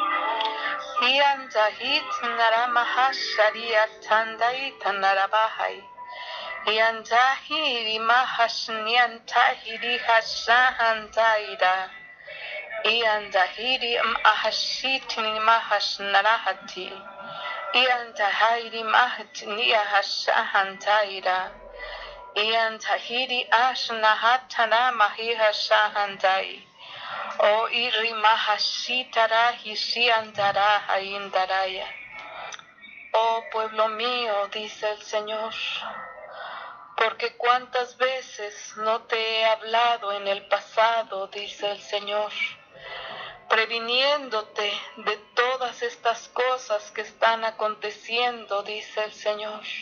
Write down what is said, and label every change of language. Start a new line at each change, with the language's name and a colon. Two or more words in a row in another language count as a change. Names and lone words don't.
Spanish: hianta hit naramahasharia tandai tanarabahai, hianta hiri mahashnianta hiri hashahantaira, hianta hiri ahashitni mahashnarahati, hianta hairi mahatnia hashahantaira. Ian tahiri ashnahatana mahiha shahandai. O iri mahashitara hishiantara haindaraya. Oh pueblo mío, dice el Señor, porque cuántas veces no te he hablado en el pasado, dice el Señor, previniéndote de todas estas cosas que están aconteciendo, dice el Señor.